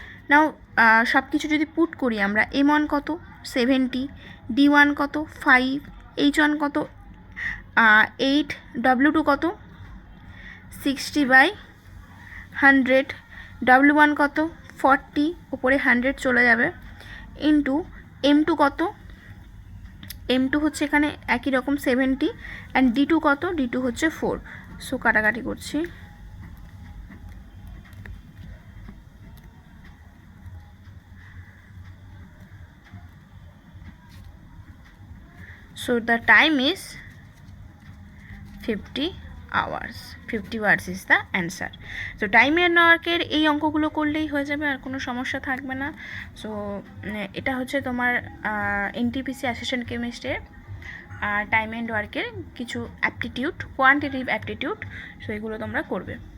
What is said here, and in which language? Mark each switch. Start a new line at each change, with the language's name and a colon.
Bangla: নাও সব কিছু যদি পুট করি আমরা m1 কত 70, d1 কত 5, h1 কত 8, w2 কত 60/100, w1 কত 40, উপরে 100 চলে যাবে, ইন্টু m2 কত, m2 হচ্ছে এখানে একই রকম 70, অ্যান্ড d2 কত, d2 হচ্ছে 4।
English: so
Bangla: কাটাকাটি করছি,
English: so the time is 50 hours. 50 hours is the answer.
Bangla: So time and ওয়ার্কের এই অঙ্কগুলো করলেই হয়ে যাবে, আর কোনো সমস্যা থাকবে না। সো এটা হচ্ছে তোমার এনটিপিসি অ্যাসিস্ট্যান্ট কেমিস্ট্রির টাইম অ্যান্ড ওয়ার্কের কিছু অ্যাপটিটিউড, কোয়ান্টিটিভ অ্যাপটিটিউড, সো এগুলো তোমরা করবে।